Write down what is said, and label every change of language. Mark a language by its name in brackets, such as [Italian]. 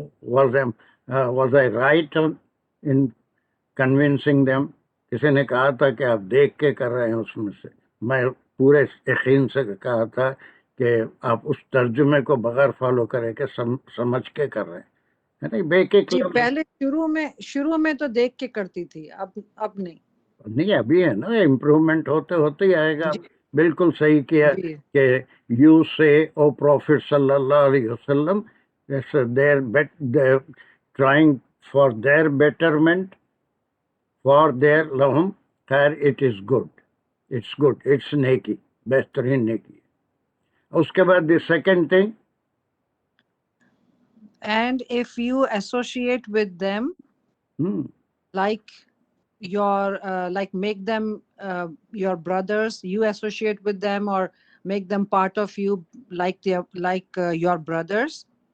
[English] Was I right in convincing them? [Hindi] किसी ने कहा था कि आप देख के कर रहे हैं उसमें से। मैं पूरे यकीन से कहा था कि आप उस तर्जुमे को बगैर फॉलो करे के समझ के कर रहे हैं, है नहीं? जी, पहले शुरू में तो देख के करती थी, अब नहीं। अभी है ना, इम्प्रूवमेंट होते होते ही आएगा। बिल्कुल सही किया कि यू से ओ प्रॉफिट सल्लल्लाहु अलैहि वसल्लम, [English] they're trying for their betterment, for their lahum khair, it is good, it's [Hindi] नेकी, बेहतरीन नेकी। उसके बाद [English] the second thing, and if you associate with them, like like make them your brothers, you associate with them or make them part of you like your brothers.